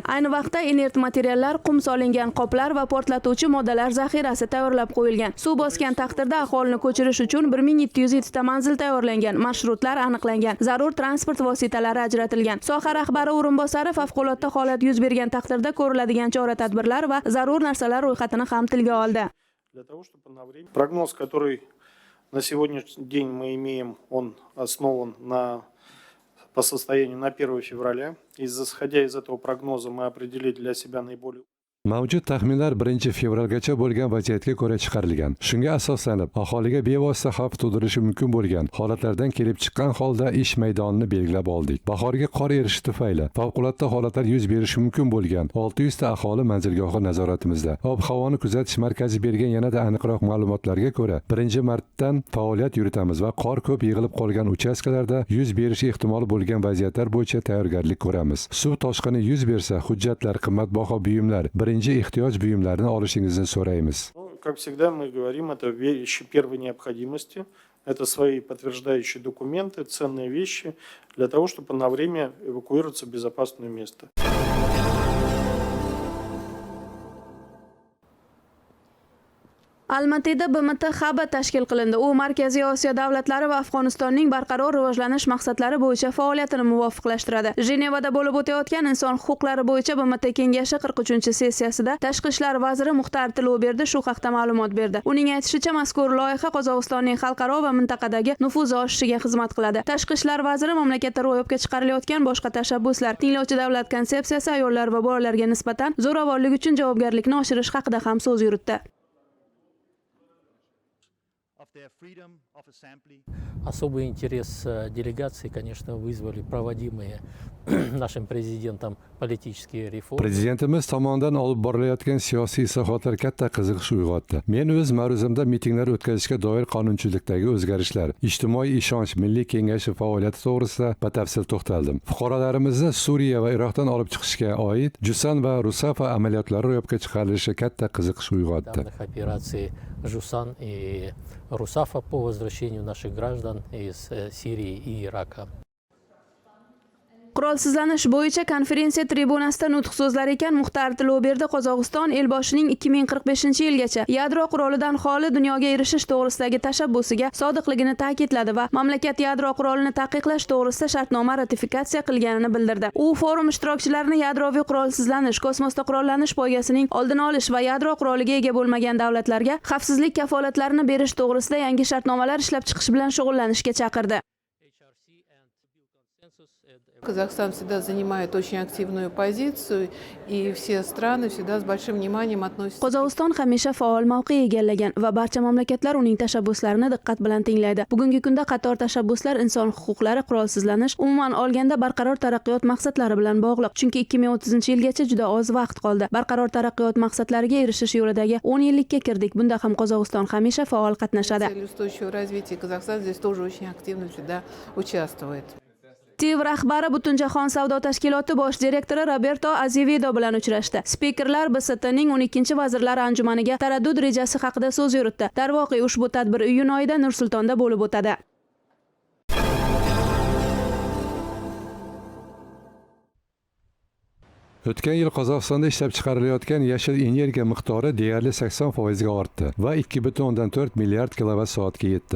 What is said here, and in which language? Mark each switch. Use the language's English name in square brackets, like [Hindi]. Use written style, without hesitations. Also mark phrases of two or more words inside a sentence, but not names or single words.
[Uzbek] Ayni vaqtda inert materiallar, qum solingan qoplar va portlatuvchi moddalar zaxirasi tayyorlab qo'yilgan. Suv bosgan taqdirda aholini ko'chirish uchun 1707 ta manzil tayyorlangan, marshrutlar aniqlangan, zarur transport vositalari ajratilgan. Soha rahbari o'rinbosari favqulodda holat yuz bergan taqdirda ko'riladigan chora-tadbirlar va zarur narsalar ro'yxatini ham tilga oldi. [Russian] Прогноз, который на сегодняшний день мы имеем, он основан по состоянию на 1 февраля. Исходя из этого прогноза мы определили для себя наиболее... [Uzbek] Mavjud taxminlar 1 fevralgacha bo'lgan vaziyatga ko'ra chiqarilgan. Shunga asoslanib, aholiga bevosita xavf tug'dirishi mumkin bo'lgan holatlardan kelib chiqqan holda ish maydonini belgilab oldik. Bahorga qor erishi tufayli favqulodda holatlar yuz berishi mumkin bo'lgan 600 ta aholi manzilgohi nazoratimizda. Ob-havoni kuzatish markazi bergan yanada aniqroq ma'lumotlarga ko'ra, 1-martdan faoliyat yuritamiz va qor ko'p yig'ilib qolgan uchastkalarda yuz berishi ehtimoli bo'lgan vaziyatlar bo'yicha tayyorgarlik ko'ramiz. Suv toshqini yuz bersa, hujjatlar, qimmatbaho buyumlar, ehtiyoj buyumlarini olishingizni so'raymiz. [Russian] Как всегда мы говорим, это вещи первой необходимости, это свои подтверждающие документы, ценные вещи для того, чтобы на время эвакуироваться в безопасное место. [Uzbek] Almatida BMT hubi tashkil qilindi. U Markaziy Osiyo davlatlari va Afg'onistonning barqaror rivojlanish maqsadlari bo'yicha faoliyatini muvofiqlashtiradi. Jenevada bo'lib o'tayotgan inson huquqlari bo'yicha BMT kengashi 43-sessiyasida Tashqi ishlar vaziri Muxtar Tiloberdi shu haqda ma'lumot berdi. Uning aytishicha, mazkur loyiha Qozog'istonning xalqaro va mintaqadagi nufuzi oshishiga xizmat qiladi. Tashqi ishlar vaziri mamlakatda ro'yobga chiqarilayotgan boshqa tashabbuslar, tinglovchi davlat konsepsiyasi, ayollar va bolalarga nisbatan zo'ravonlik uchun javobgarlikni oshirish haqida ham so'z yuritdi. [Russian] Особый интерес делегации, конечно, вызвали проводимые нашим президентом политические реформы. [Uzbek] Prezidentimiz tomonidan olib borilayotgan siyosiy islohotlar katta qiziqish uyg'otdi. Men o'z ma'ruzamda mitinglar o'tkazishga doir qonunchilikdagi o'zgarishlar, ijtimoiy ishonch milliy kengashi faoliyati to'g'risida batafsil to'xtaldim. Fuqarolarimizni Suriya va Iroqdan olib chiqishga oid Jusan va Rusafa amaliyotlari ro'yobga chiqarilishi katta qiziqish uyg'otdi. [Russian] Операции Жусан и Русафа по возвращению наших граждан из Сирии и Ирака. [Uzbek] Qurolsizlanish bo'yicha konferensiya tribunasida nutq so'zlar ekan Muxtar Tiloberdi Qozog'iston elboshining 2045-yilgacha yadro qurolidan xoli dunyoga erishish to'g'risidagi tashabbusiga sodiqligini ta'kidladi va mamlakat yadro qurolini taqiqlash to'g'risida shartnoma ratifikatsiya qilganini bildirdi. U forum ishtirokchilarini yadroviy qurolsizlanish, kosmosda qurollanish poygasining oldini olish va yadro quroliga ega bo'lmagan davlatlarga xavfsizlik kafolatlarini berish to'g'risida yangi shartnomalar ishlab chiqish bilan shug'ullanishga chaqirdi. [Russian] Казахстан всегда занимает очень активную позицию, и все страны всегда с большим вниманием относятся. [Uzbek] Qozog'iston hamisha faol mavqe egallagan va barcha mamlakatlar uning tashabbuslarini diqqat bilan tinglaydi. Bugungi kunda qator tashabbuslar inson huquqlari, qurolsizlanish, umuman olganda barqaror taraqqiyot maqsadlari bilan bog'liq. Chunki 2030-yilgacha juda oz vaqt qoldi. Barqaror taraqqiyot maqsadlariga erishish yo'lidagi 10 yillikka kirdik. Bunda ham Qozog'iston hamisha faol qatnashadi. [Russian] Цель устойчивого развития Казахстан здесь тоже очень активно всегда участвует. [Uzbek] TIV rahbari Butunjahon savdo tashkiloti bosh direktori Roberto Azevedo bilan uchrashdi. Spikerlar BSTning 12-vazirlar anjumaniga taraddud rejasi haqida so'z yuritdi. Darvoqe ushbu tadbir iyun oyida Nur-Sultonda bo'lib o'tadi. O'tgan yil Qozog'istonda ishlab chiqarilayotgan yashil energiya miqdori deyarli 80% ga ortdi va 2,4 milliard kilovat-soatga yetdi.